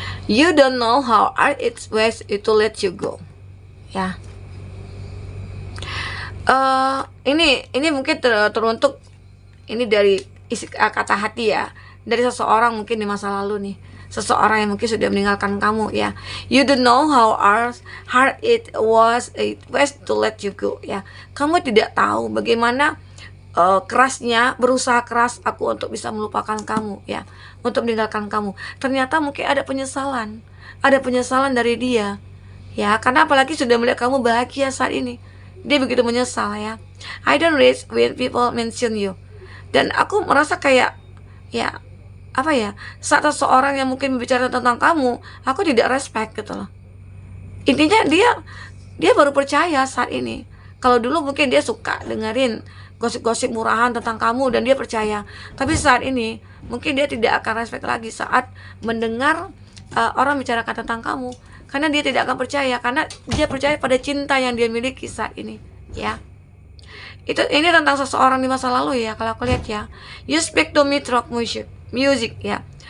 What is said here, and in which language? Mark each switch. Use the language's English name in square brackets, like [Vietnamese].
[English] You don't know how hard it was to let you go. [Indonesian] Ya. Ini mungkin teruntuk, ini dari isi kata hati ya, dari seseorang mungkin di masa lalu nih, seseorang yang mungkin sudah meninggalkan kamu ya. [English] You don't know how hard it was to let you go [Indonesian] ya. Kamu tidak tahu bagaimana kerasnya, berusaha keras aku untuk bisa melupakan kamu ya, untuk meninggalkan kamu. Ternyata mungkin ada penyesalan dari dia ya, karena apalagi sudah melihat kamu bahagia saat ini, dia begitu menyesal ya. [English] I don't reach when people mention you. [Indonesian] Dan aku merasa kayak, ya, apa ya, saat seseorang yang mungkin berbicara tentang kamu, aku tidak respect gitu loh. Intinya dia baru percaya saat ini. Kalau dulu mungkin dia suka dengerin gosip-gosip murahan tentang kamu dan dia percaya. Tapi saat ini mungkin dia tidak akan respect lagi saat mendengar orang bicarakan tentang kamu, karena dia tidak akan percaya, karena dia percaya pada cinta yang dia miliki saat ini ya. Ini tentang seseorang di masa lalu ya, kalau aku lihat ya. [English] You speak to me through music [Indonesian] ya.